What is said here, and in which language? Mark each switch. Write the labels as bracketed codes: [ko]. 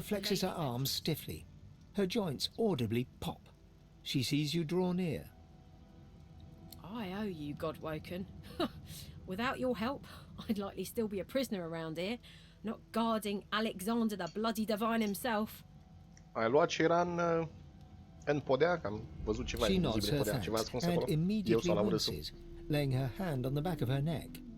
[en] The Seeker flexes her arms stiffly. Her joints audibly pop. She sees you draw near. I owe you, Godwoken. Without your help, I'd likely still be a prisoner around here, not guarding Alexander the bloody divine himself. [ro] Ai luat ce era în podea, că am văzut ceva invizibil în podea, ceva ascuns acolo. Eu sau Lavrsss-ul. [en] Laying her hand on the back of her neck.